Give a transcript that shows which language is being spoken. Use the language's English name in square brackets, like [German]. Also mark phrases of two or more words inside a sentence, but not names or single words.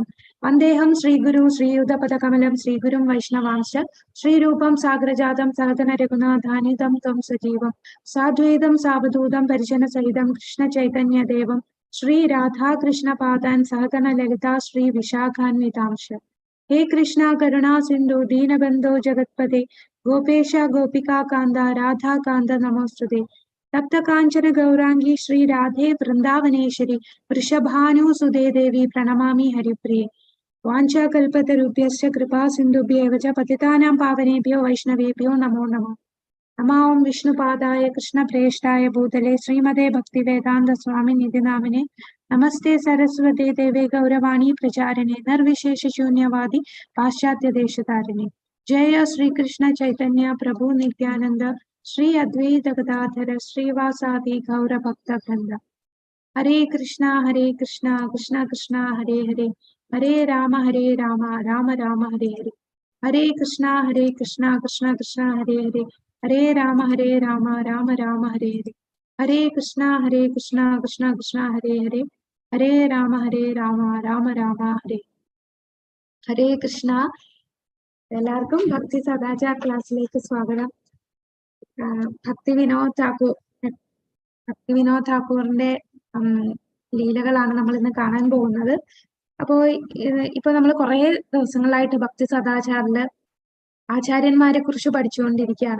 [Sanskrit] വന്ദേഹം ശ്രീഗുരു ശ്രീയുതപദകമലം ശ്രീഗുരും വൈഷ്ണവാംശ ശ്രീരൂപം സാഗ്രജാതം സഹതന രഘുനാഥാനിതം ത്വം സജീവം സാദ്വൈതം സാവധൂതം പരിജന സഹിതം കൃഷ്ണ ചൈതന്യ ദേവം ശ്രീ രാധാകൃഷ്ണ പാദാൻ സഹതന ലളിതാ ശ്രീ വിശാഖാന്വിതാംശ. हे कृष्णा करुणा सिंधु दीनबंधो जगत्पते गोपेश गोपिका कांदा राधा कांदा नमोस्तुते. तप्त कांचन गौरांगी श्री राधे वृंदावनेश्वरी वृषभानुसुते देवी प्रणमामि हरिप्रिये. वाञ्छा कल्पतरुभ्यश्च कृपा सिन्धुभ्येव च पतितानां पावनेभ्यो वैष्णवेभ्यो नमो नमः. नमो विष्णुपादाय कृष्णप्रेष्ठाय भूतले श्रीमते भक्तिवेदांत स्वामी निधि नामिने नमस्ते सरस्वती देवे गौरवाणी प्रचारिणे निर्विशेष शून्यवादी पाश्चात्य देशतारिणे. जय श्री कृष्ण चैतन्य प्रभु नित्यानंद श्री अद्वैत गदाधर श्रीवासादि गौर भक्त वृंद. हरे कृष्णा कृष्णा कृष्णा हरे हरे, हरे राम राम राम हरे हरे. हरे कृष्णा कृष्णा कृष्णा हरे हरे, हरे राम राम राम हरे हरे. हरे कृष्णा कृष्णा हरे हरे, हरे राम राम राम हरे. [Malayalam] ഹരേ കൃഷ്ണ. എല്ലാവർക്കും ഭക്തി സദാചാർ ക്ലാസ്സിലേക്ക് സ്വാഗതം. ഭക്തിവിനോദ് ഠാക്കൂറിന്റെ ലീലകളാണ് നമ്മൾ ഇന്ന് കാണാൻ പോകുന്നത്. ഇപ്പൊ നമ്മൾ കുറെ ദിവസങ്ങളായിട്ട് ഭക്തി സദാചാറില് ആചാര്യന്മാരെ കുറിച്ച് പഠിച്ചുകൊണ്ടിരിക്കുകയാണ്.